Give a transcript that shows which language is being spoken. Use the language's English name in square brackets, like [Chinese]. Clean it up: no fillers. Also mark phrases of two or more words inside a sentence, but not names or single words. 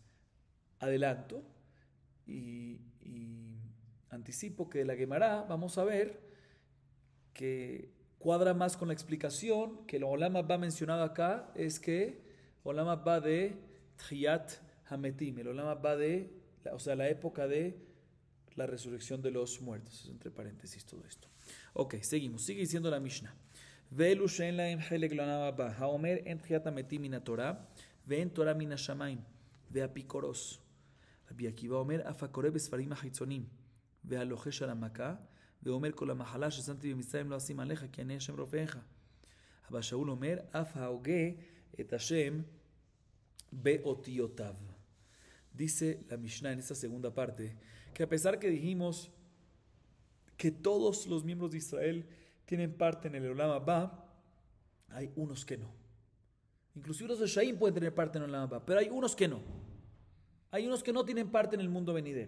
[Spanish] Adelanto y anticipo que de la Gemara vamos a ver que cuadra más con la explicación que el [Hebrew] עולם הבא [Spanish] mencionado acá es que [Hebrew] עולם הבא [Spanish] de [Hebrew] תחיית המתים, [Spanish] el [Hebrew] עולם הבא [Spanish] de, o sea, la época de la resurrección de los muertos. Es entre paréntesis todo esto. Ok, seguimos. Sigue diciendo la Mishnah. [Hebrew] ואלו שאין להם חלק לעולם הבא, האומר אין תחיית המתים מן התורה ואין תורה מן השמים ואפיקורוס. רבי עקיבא אומר, אף הקורא בספרים החיצונים והלוחש על המכה, ואומר כל המחלה ששמתי במצרים לא אשים עליך, כי אני השם רופאיך. אבל שאול אומר, אף ההוגה את השם באותיותיו. [Spanish] Dice la Mishnah en esta segunda parte, que a pesar que dijimos que todos los miembros de Israel tienen parte en el [Hebrew] עולם הבא, [Spanish] hay unos que no. Inclusive los de Shaim pueden tener parte en el [Hebrew] עולם הבא, [Spanish] pero hay unos que no. Hay unos que no tienen parte en el mundo venidero.